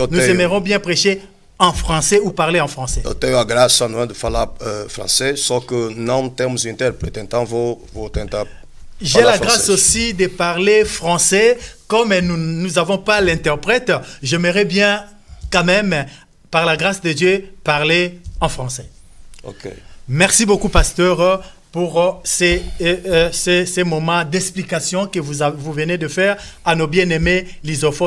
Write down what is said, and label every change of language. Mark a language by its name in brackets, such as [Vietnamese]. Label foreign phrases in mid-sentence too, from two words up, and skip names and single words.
[French] Nous aimerons bien prêcher en français ou parler en français? [Portuguese] Eu tenho a graça, não é, de falar francês, só que não temos intérprete, então vou tentar. [French] J'ai la grâce aussi de parler français. Comme nous n'avons pas l'interprète, j'aimerais bien quand même, par la grâce de Dieu, parler en français. Ok. Merci beaucoup, pasteur, pour ces moments d'explication que vous venez de faire à nos bien-aimés lysophones.